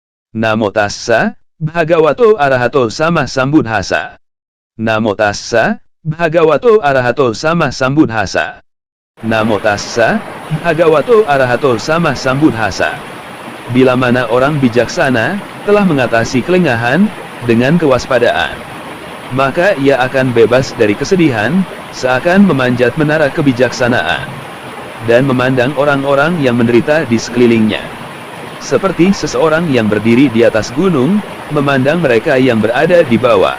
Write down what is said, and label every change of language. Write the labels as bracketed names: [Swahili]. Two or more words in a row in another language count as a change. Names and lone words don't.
[Pali] Namo tassa, bhagavato arahato sama sambuddhassa. Namo tassa, bhagavato arahato sama sambuddhassa. Namo tassa, bhagavato arahato sama sambuddhassa. [Indonesian] Bila mana orang bijaksana telah mengatasi kelengahan dengan kewaspadaan, maka ia akan bebas dari kesedihan, seakan memanjat menara kebijaksanaan, dan memandang orang-orang yang menderita di sekelilingnya, seperti seseorang yang berdiri di atas gunung, memandang mereka yang berada di bawah.